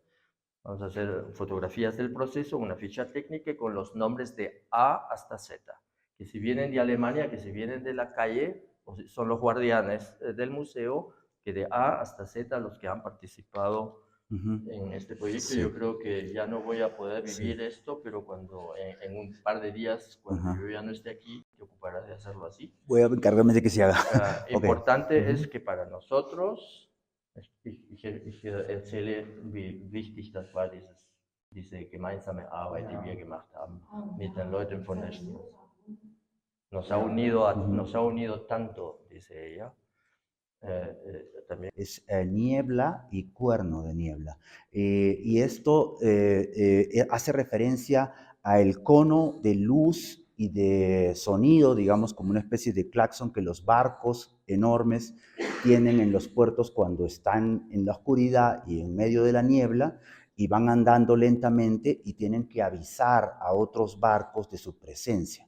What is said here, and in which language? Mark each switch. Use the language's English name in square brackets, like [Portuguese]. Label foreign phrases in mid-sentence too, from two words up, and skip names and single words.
[Spanish] Vamos a hacer fotografías del proceso, una ficha técnica con los nombres de A hasta Z, que si vienen de Alemania, que si vienen de la calle, o si son los guardianes del museo, que de A hasta Z los que han participado en este proyecto. Sí. Yo creo que ya no voy a poder vivir esto, pero cuando en un par de días, cuando yo ya no esté aquí, te ocuparás de hacerlo así. Voy a encargarme de que se haga. Okay. Importante es que para nosotros, [German] ich erzähle, wie wichtig das war, diese gemeinsame Arbeit, die wir gemacht haben mit den Leuten von der Stadt. [Spanish] Nos ha unido tanto, dice ella. También. Es niebla y cuerno de niebla. Y esto hace referencia al cono de luz y de sonido, digamos, como una especie de claxon que los barcos enormes tienen en los puertos cuando están en la oscuridad y en medio de la niebla y van andando lentamente y tienen que avisar a otros barcos de su presencia.